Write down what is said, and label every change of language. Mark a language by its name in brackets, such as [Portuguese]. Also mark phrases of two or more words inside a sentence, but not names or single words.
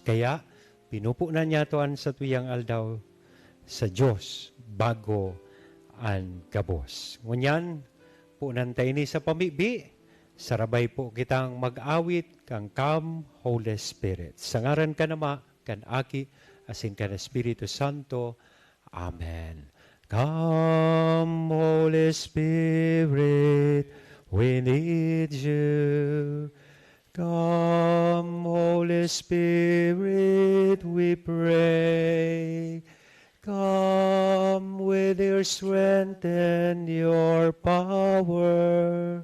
[Bikol] Kaya, pinupunan niya toan sa tuyang aldaw sa Diyos bago an gabos. Ngunyan, punan tayo ni sa pamibi, sarabay po kitang mag-awit kang [English] Come, Holy Spirit. [Bikol] Sa ngaran ka nama, kan Aki, asin kan Espiritu Santo. Amen. [English] Come, Holy Spirit, we need you. Come, Holy Spirit, we pray. Come with your strength and your power.